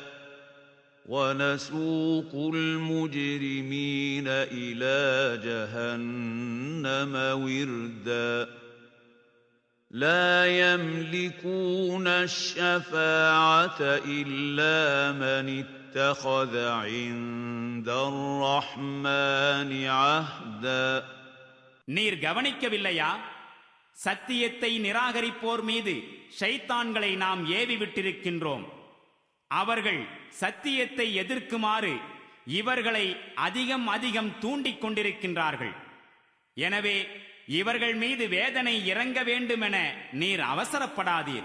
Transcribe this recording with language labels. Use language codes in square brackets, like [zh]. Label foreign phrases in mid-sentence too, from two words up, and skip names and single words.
[ar] وَنَسُوقُ الْمُجْرِمِينَ إِلَى جَهَنَّمَ وِرْدًا لَا يَمْلِكُونَ الشَّفَاعَةَ إِلَّا مَنِ اتَّخَذَ عِندَ الرَّحْمَنِ عَهْدًا. [ta] நீர் கவனிக்கவில்லையா? சத்தியத்தை நிராகரிப்போர் மீது ஷைத்தான்களை நாம் ஏவி விட்டிருக்கின்றோம். அவர்கள் சத்தியத்தை எதிர்க்குமாறு இவர்களை அதிகம் அதிகம் தூண்டிக் கொண்டிருக்கின்றார்கள். எனவே இவர்கள் மீது வேதனை இறங்க வேண்டுமென நீர் அவசரப்படாதீர்.